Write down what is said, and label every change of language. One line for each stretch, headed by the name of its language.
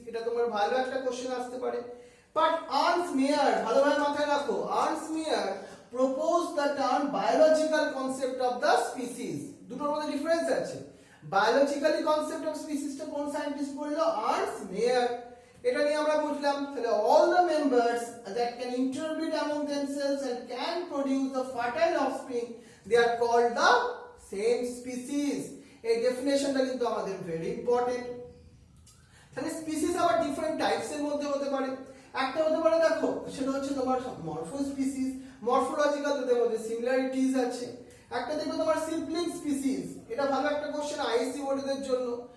Bangla: এটা তোমার ভালো একটা কোশ্চেন আসতে পারে। বাট আর্নস্ট মেয়ার, ভালোভাবে মাথায় রাখো, Ernst mower
English: proposed the term biological concept of the species।
Bangla: দুটোর মধ্যে ডিফারেন্স আছে। বায়োলজিক্যালি কনসেপ্ট অফ স্পিসিসটা কোন সায়েন্টিস্ট বললো, আর্নস্ট মেয়ার। এটা নিয়ে আমরা বুঝলাম তাহলে
English: all the members that can interbreed among themselves and can produce the fertile offspring they are called the same species।
Bangla: এই ডেফিনেশনটা কিন্তু আমাদের ভেরি ইম্পর্টেন্ট। তাহলে স্পিসিস আবার ডিফারেন্ট টাইপস এর মধ্যে হতে পারে। একটা হতে পারে দেখো সেটা হচ্ছে তোমার মরফো স্পিসিস, মরফোলজিক্যাল তাদের মধ্যে সিমিলারিটিজ আছে। একটা দেখবে তোমার সিবলিং স্পিসিস, এটা ভালো একটা কোশ্চেন আইএসসি বোর্ডের জন্য।